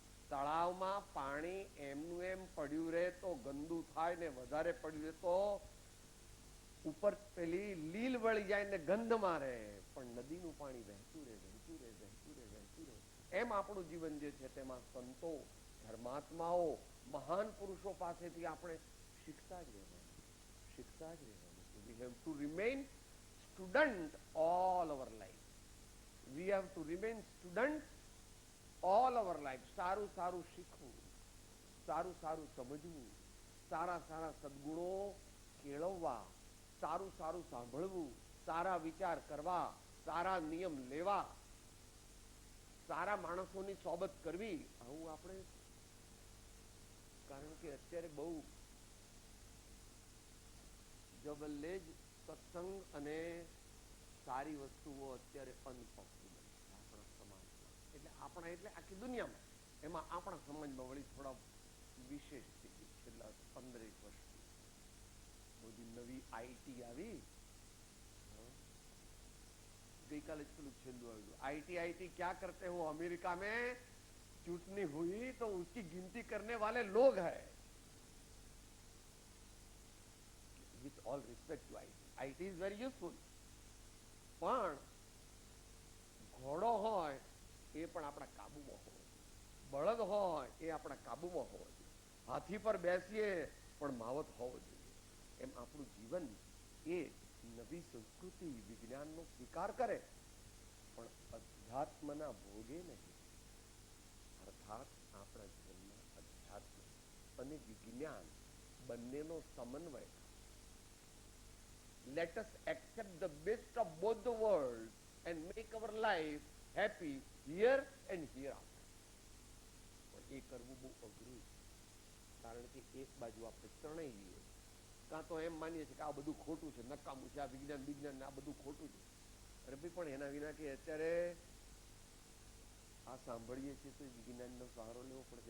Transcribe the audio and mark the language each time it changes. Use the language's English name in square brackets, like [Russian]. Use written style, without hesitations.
[Gujarati] તળાવમાં પાણી એમનું એમ પડ્યું રહે તો ગંદુ થાય ને વધારે પડ્યું રહે તો ઉપર પેલી લીલ વળી જાય ને ગંધ મારે. પણ નદીનું પાણી વહેતું રહે, વહેતું રહે, વહેતું રહે, વહેતું રહે. એમ આપણું જીવન જે છે તેમાં સંતો, ધર્માત્માઓ, મહાન પુરુષો પાસેથી આપણે શીખતા જ રહેવાનું, શીખતા જ રહેવાનું. [English] We have to remain student all our life. We have to remain student all our life. [Gujarati] સારું સારું શીખવું, સારું સારું સમજવું, સારા સારા સદગુણો કેળવવા, સારું સારું સાંભળવું, સારા વિચાર કરવા, સારા નિયમ લેવા, સારા માણસોની સોબત કરવી. આવું આપણે, કારણ કે અત્યારે બહુ જબલ્લે જ સત્સંગ અને સારી વસ્તુઓ અત્યારે અનપોપ્યુલર છે આપણા સમાજમાં. એટલે આપણા એટલે આખી દુનિયામાં, એમાં આપણા સમાજમાં વળી થોડા વિશેષ થઈ ગઈ છેલ્લા 15 વર્ષથી. બધી નવી આઈટી આવી. ગઈકાલે જ પેલું છેલ્લું આવ્યું, [Hindi] आईटी क्या करते हो अमेरिका में, चूंटनी हुई तो उसकी गिनती करने वाले लोग हैं. [English] With all respect to IT is very useful. [Gujarati] પણ ઘોડો હોય એ પણ આપણા કાબુમાં હોય, બળદ હોય એ આપણા કાબુમાં હોય, હાથી પર બેસીએ પણ માવત હોવો જોઈએ. એમ આપણું જીવન એ નવી સંસ્કૃતિ વિજ્ઞાનનો સ્વીકાર કરે પણ અધ્યાત્મના ભોગે નહીં. અર્થાત આપણા જીવનમાં અધ્યાત્મ અને વિજ્ઞાન બંનેનો સમન્વય. [English] Let us accept the best of both the worlds and make our life happy here and hereafter. [Gujarati] પણ એ કરવું બહુ અઘરું છે, કારણ કે એક બાજુ આપણે તણાઈ જઈએ, કાં તો એમ માનીએ છીએ કે આ બધું ખોટું છે, નકામું છે, આ વિજ્ઞાન આ બધું ખોટું છે. અરે ભાઈ, પણ એના વિના કે અત્યારે આ સાંભળીએ છીએ તો વિજ્ઞાનનો સહારો લેવો પડશે.